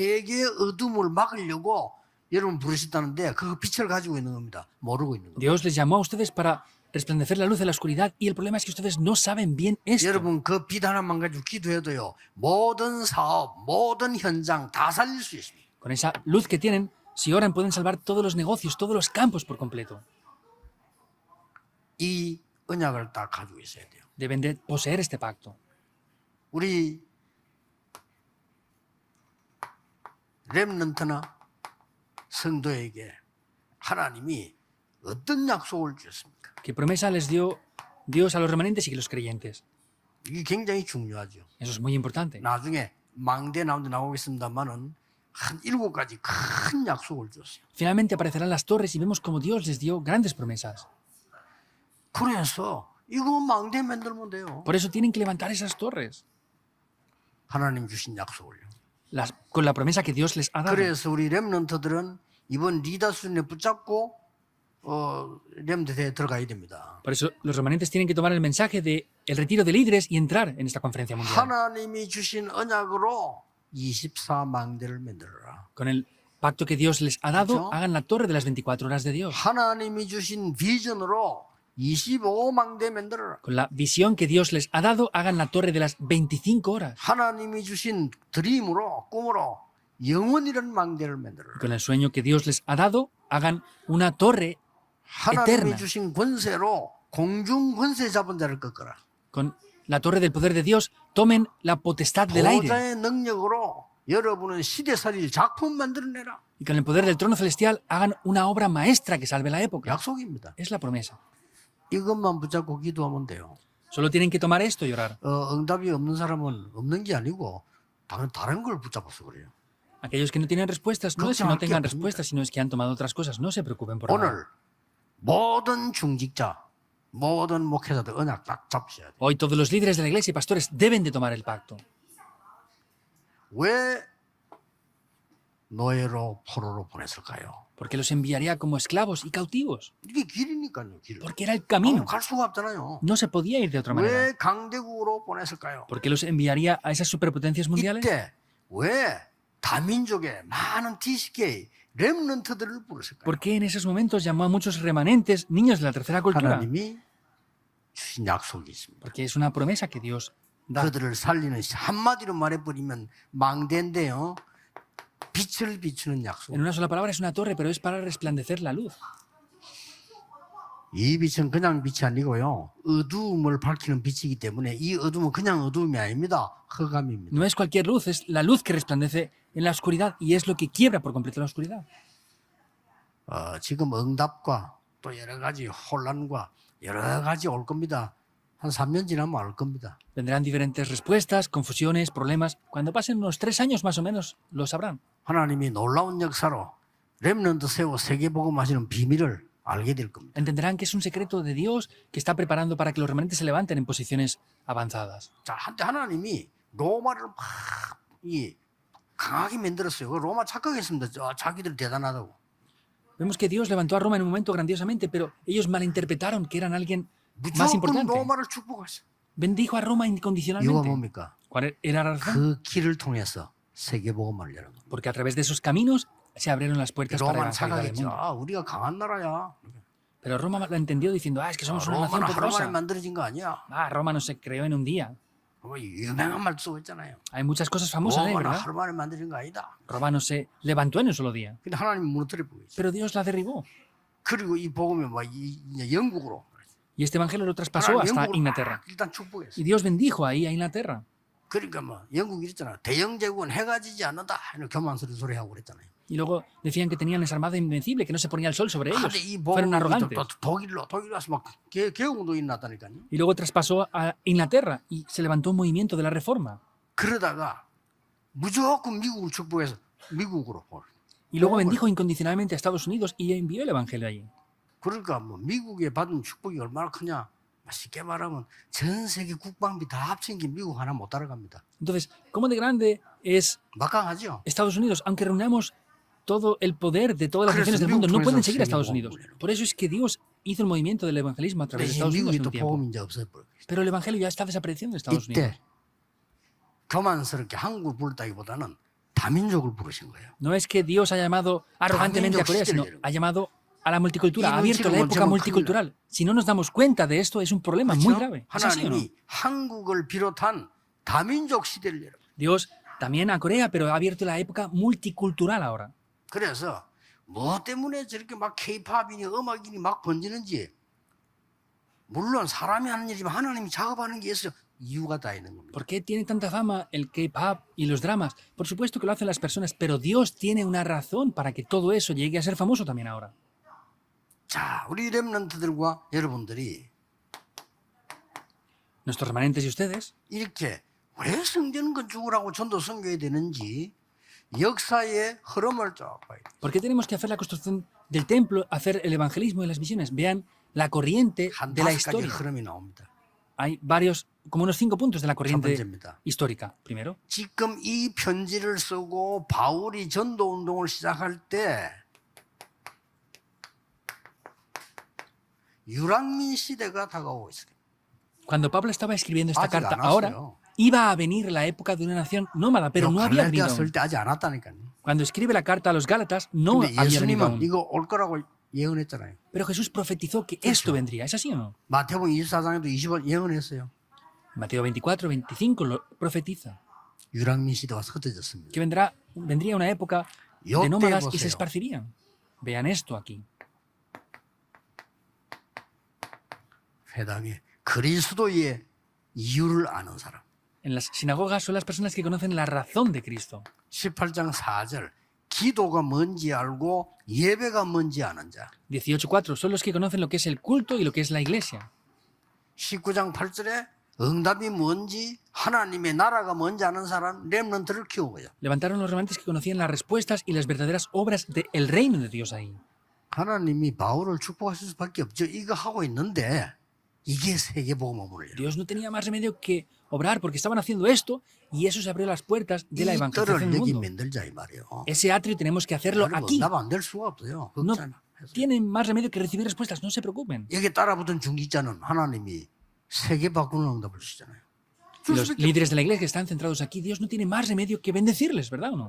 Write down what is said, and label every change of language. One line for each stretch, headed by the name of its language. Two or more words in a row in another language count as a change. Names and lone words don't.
Korean: 세계의 어둠을 막으려고 여러분 부르셨다는데 그 빛을 가지고 있는 겁니다. 모르고 있는 겁니다.
Spanish: Dios les llamó a ustedes para resplandecer la luz de la oscuridad y el problema es que ustedes no saben bien esto.
Korean: 여러분 그 빛 하나만 가지고 기도해도요. 모든 사업, 모든 현장 다 살릴 수 있습니다.
Spanish: Con esa luz que tienen, si oran pueden salvar todos los negocios, todos los campos por completo.
Korean: 이 언약을 딱 가지고 있어야 돼요.
Spanish: Deben de poseer este pacto.
Korean: 우리 렘넌트나 성도에게 하나님이 어떤 약속을 주셨습니까?
Spanish: ¿Qué promesa les dio Dios a los remanentes y a los creyentes?
Korean: 이게 굉장히 중요하죠.
Spanish: Eso es muy importante.
Korean: 나중에 망대 나오는데 나오겠습니다만은 한 7가지 큰 약속을 줬어요.
Spanish: Finalmente aparecerán las torres y vemos cómo Dios les dio grandes promesas.
Korean: 그래서 이거 망대 만들면 돼요.
Spanish: Por eso tienen que levantar esas torres,
Korean: 하나님 주신 약속을요.
Spanish: con la promesa que Dios les ha dado.
Korean: 그래서 우리 렘넌트들은 이번 리더 수준에 붙잡고 렘넌트에 들어가야 됩니다.
Spanish: Por eso los remanentes tienen que tomar el mensaje de el retiro de líderes y entrar en esta conferencia mundial.
Korean: 하나님이 주신 언약으로 24망대를 만들어라.
Spanish: Con el pacto que Dios les ha dado, ¿Eso? hagan la torre de las 24 horas de Dios.
Korean: 하나님이 주신 비전으로 25망대 만들어라.
Spanish: Con la visión que Dios les ha dado, hagan la torre de las 25 horas.
Korean: 하나님이 주신 드림으로 꿈으로 영원이라는 망대를 만들어라.
Spanish: Con el sueño que Dios les ha dado, hagan una torre
Korean: 하나님이
Spanish: eterna.
Korean: 주신 권세로 공중 권세 잡은 자를 꺾어라.
Spanish: Con la torre del poder de Dios, tomen la potestad del aire.
Korean: 보좌의 능력으로 여러분은 시대살릴 작품 만들어내라.
Spanish: Y con el poder del trono celestial, hagan una obra maestra que salve la época.
Korean: 약속입니다.
Spanish: Es la promesa.
Korean: 이것만 붙잡고 기도하면 돼요.
Spanish: Solo tienen que tomar esto y orar.
Korean: 응답이 없는 사람은 없는 게 아니고 다른 걸 붙잡아서 그래요.
Spanish: Aquellos que no tienen respuestas, no es que no
Korean: 걱정할 게
Spanish: tengan
Korean: 없습니다.
Spanish: respuestas, sino es que han tomado otras cosas. No se preocupen por nada.
Korean: 오늘 모든 중직자, 모든 목회자들 언약 딱 잡으셔야 돼요.
Spanish: Hoy todos los líderes de la iglesia y pastores deben de tomar el pacto.
Korean: 왜 노예로 포로로 보냈을까요?
Spanish: Porque los enviaría como esclavos y cautivos.
Korean: 이게 길이니까요, 길.
Spanish: Porque era el camino.
Korean: 갈 수가 없잖아요.
Spanish: No se podía ir de otra manera.
Korean: 왜 강대국으로 보냈을까요?
Spanish: Porque los enviaría a esas superpotencias mundiales.
Korean: 이때 왜 다민족의 많은 TCK 렘넌트들을 부르실까요?
Spanish: ¿Por qué en esos momentos llamó a muchos remanentes, niños de la tercera cultura?
Korean: 하나님이 주신 약속이 있습니다.
Spanish: Porque es una promesa que Dios da.
Korean: 그들을 살리는 한마디로 말해버리면 망대인데요. 빛을 비추는 약속.
Spanish: En una sola palabra es una torre, pero es para resplandecer la luz.
Korean: 이 빛은 그냥 빛이 아니고요. 어두움을 밝히는 빛이기 때문에 이 어두움은 그냥 어두움이 아닙니다. 흑암입니다.
Spanish: No es cualquier luz, es la luz que resplandece en la oscuridad y es lo que quiebra por completo la oscuridad.
Korean: 지금 응답과 또 여러 가지 혼란과 여러 가지 올 겁니다. 한 3년 지나면 알 겁니다.
Spanish: Vendrán diferentes respuestas, confusiones, problemas. Cuando pasen unos 3 años más o menos, lo sabrán.
Korean: 하나님이 놀라운 역사로 렘넌트 세워 세계복음하시는 비밀을 알게 될 겁니다.
Spanish: Entenderán que es un secreto de Dios que está preparando para que los remanentes se levanten en posiciones avanzadas.
Korean: 자, 한때 하나님이 로마를 막 강하게 만들었어요. 그 로마 착각했습니다. 자기들 대단하다고.
Spanish: Vemos que Dios levantó a Roma en un momento grandiosamente, pero ellos malinterpretaron que eran alguien más
Korean: 무조건
Spanish: importante.
Korean: 로마를 축복했어요.
Spanish: Bendijo a Roma
Korean: 이유가
Spanish: incondicionalmente.
Korean: 뭡니까?
Spanish: ¿Cuál era la razón?
Korean: 그 길을 통해서 세계복음을 여는 겁니다.
Spanish: Porque a través de esos caminos se abrieron las puertas para
Korean: 로마는
Spanish: evangelizar el
Korean: 착각했죠.
Spanish: mundo.
Korean: 우리가 강한 나라야.
Spanish: Pero Roma lo entendió diciendo, es que somos una nación
Korean: 로마는 하루 만에
Spanish: poderosa.
Korean: 만들어진 거 아니야.
Spanish: Roma no se creó en un día.
Korean: 유명한 말 쓰고 있잖아요.
Spanish: Hay muchas cosas famosas de,
Korean: 로마는
Spanish: ¿verdad?
Korean: 하루 만에 만들어진 거 아니다.
Spanish: Roma no se levantó en un solo día.
Korean: 근데 하나님 무너뜨려 보이죠.
Spanish: Pero Dios la derribó.
Korean: 그리고 이 복음이 영국으로.
Spanish: Y este evangelio lo traspasó hasta Inglaterra.
Korean: 일단 축복했어요.
Spanish: Y Dios bendijo ahí a Inglaterra.
Korean: 그러니까 영국이 이랬잖아. 대영 제국은 해가 지지 않는다. 이런 교만스러운 소리 하고 그랬잖아요.
Spanish: Y luego decían que tenían esa armada invencible, que no se ponía el sol sobre ellos.
Korean: 근데 이
Spanish: Fueron
Korean: 복음이
Spanish: arrogantes.
Korean: 또 독일 와서 막 개혁운동이 났다니까요.
Spanish: Y luego traspasó a Inglaterra y se levantó un movimiento de la reforma.
Korean: 그러다가 무조건 미국을 축복해서 미국으로.
Spanish: Y luego bendijo incondicionalmente a Estados Unidos y envió el evangelio allí.
Korean: 그러니까 미국에 받은 축복이 얼마나 크냐. 쉽게 말하면 전 세계 국방비 다 합친 게 미국 하나 못 따라갑니다.
Spanish: Entonces, ¿cómo de grande es
Korean: 막강하죠.
Spanish: Estados Unidos? Aunque reunamos todo el poder de todas las naciones del mundo, no pueden seguir a Estados Unidos. Por eso es que Dios hizo el movimiento del evangelismo a través de
Korean: 대신
Spanish: Estados Unidos
Korean: 미국이
Spanish: en
Korean: 또
Spanish: un tiempo.
Korean: 복음이 이제 없어버렸어요.
Spanish: Pero el evangelio ya está desapareciendo en Estados Unidos. 이때 교만스럽게 한국을 부르다기보다는 다민족을 부르신 거예요. No es que Dios ha llamado arrogantemente a Corea, sino ha llamado a la multicultura, ha abierto la época multicultural. Si no nos damos cuenta de esto, es un problema muy grave. ¿Es así o no?
Korean: 하나님이 한국을 비롯한 다민족 시대를 열어.
Spanish: Dios también a Corea, pero ha abierto la época multicultural ahora.
Korean: 그래서 뭐 때문에 저렇게 막 K-팝이니 음악이니 막 번지는지 물론 사람이 하는 일이지만 하나님이 작업하는 게 있어요. 이유가 다 있는 겁니다.
Spanish: ¿Por qué tiene tanta fama el K-pop y los dramas? Por supuesto que lo hacen las personas, pero Dios tiene una razón para que todo eso llegue a ser famoso también ahora.
Korean: 자, 우리 렘넌트들과 여러분들이
Spanish: Nuestros remanentes y ustedes,
Korean: 이렇게 왜 성전 건축을 전도 섬겨야 되는지 역사의 흐름을 쭉 봐야 돼요.
Spanish: ¿por qué tenemos que hacer la construcción del templo, hacer el evangelismo y las misiones? Vean la corriente
Korean: 한
Spanish: de la
Korean: 5가지
Spanish: historia.
Korean: 흐름이 나옵니다.
Spanish: Hay varios, como unos 5 puntos de la
Korean: 첫
Spanish: corriente
Korean: 번째입니다.
Spanish: histórica. Primero,
Korean: 지금 이 편지를 쓰고 바울이 전도 운동을 시작할 때 유랑민 시대가 다가오고 있어요.
Spanish: cuando Pablo estaba escribiendo esta
Korean: 아직
Spanish: carta,
Korean: 안
Spanish: ahora
Korean: 왔어요.
Spanish: iba a venir la época de una nación nómada, pero no había venido
Korean: 갈라디아
Spanish: aún.
Korean: 쓸 때 아직 안 왔다니까요.
Spanish: Cuando escribe la carta a los Gálatas, no
Korean: 근데
Spanish: había venido
Korean: 예수님은
Spanish: aún.
Korean: 이거 올 거라고 예언했잖아요.
Spanish: Pero Jesús profetizó que esto vendría. ¿Es así o no?
Korean: 마태복음 24장에도 20번 예언했어요.
Spanish: Mateo 24, 25 lo profetiza.
Korean: 유랑민 시대가 흩어졌습니다.
Spanish: Que vendría una época Yo de te nómadas y voceo. se esparcirían. Vean esto aquí.
Korean: 회당에 그리스도의 이유를 아는 사람.
Spanish: En las sinagogas son las personas que conocen la razón de Cristo.
Korean: 18장 4절 기도가 뭔지 알고 예배가 뭔지 아는 자.
Spanish: 18.4 son los que conocen lo que es el culto y lo que es la iglesia.
Korean: 19장 8절에 응답이 뭔지 하나님의 나라가 뭔지 아는 사람 렘넌트를 키우고요.
Spanish: Levantaron los remanentes que conocían las respuestas y las verdaderas obras del reino de Dios ahí.
Korean: 하나님이 바울을 축복하실 수밖에 없죠. 이거 하고 있는데 이게 세계복음화문이에요.
Spanish: Dios no tenía más remedio que obrar porque estaban haciendo esto y eso se abrió las puertas de la
Korean: 이
Spanish: evangelización
Korean: 뜰을
Spanish: del
Korean: 여기
Spanish: mundo.
Korean: 만들자 이 말이에요.
Spanish: Ese atrio tenemos que hacerlo aquí.
Korean: 응답 안 될 수가 없어요.
Spanish: No
Korean: 걱정.
Spanish: tienen más remedio que recibir respuestas, no se preocupen.
Korean: 여기 따라붙은 중직자는 하나님이 세계 바꾸는 응답을 주잖아요.
Spanish: Y los líderes de la iglesia que están centrados aquí, Dios no tiene más remedio que bendecirles, ¿verdad o no?